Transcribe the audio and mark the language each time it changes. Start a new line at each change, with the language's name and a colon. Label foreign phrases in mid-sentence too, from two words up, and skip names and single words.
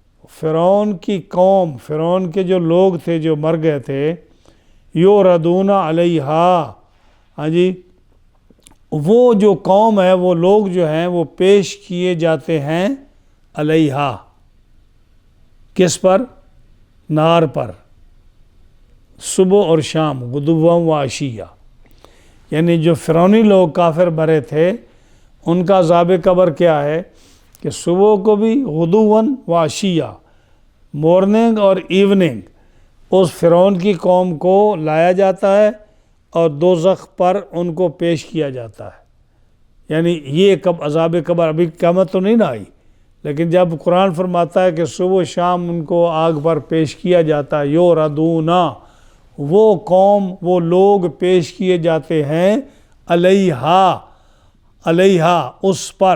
Urdu: فرعون کی قوم، فرعون کے جو لوگ تھے جو مر گئے تھے،
Arabic: یوردون علیہا،
Urdu: ہاں جی، وہ جو قوم ہے، وہ لوگ جو ہیں وہ پیش کیے جاتے ہیں علیہا، کس پر؟ نار پر، صبح اور شام،
Arabic: غدواً و عشیہ.
Urdu: یعنی جو فرعونی لوگ کافر مرے تھے ان کا عذاب قبر کیا ہے کہ صبح کو بھی،
Arabic: غدواً و عشیہ،
Urdu: مارننگ اور ایوننگ، اس فرعون کی قوم کو لایا جاتا ہے اور دوزخ پر ان کو پیش کیا جاتا ہے. یعنی یہ کب عذاب قبر، ابھی قیامت تو نہیں نہ آئی، لیکن جب قرآن فرماتا ہے کہ صبح شام ان کو آگ پر پیش کیا جاتا ہے، یوردونا، وہ قوم، وہ لوگ پیش کیے جاتے ہیں
Arabic: علیہا، علیہا،
Urdu: اس پر.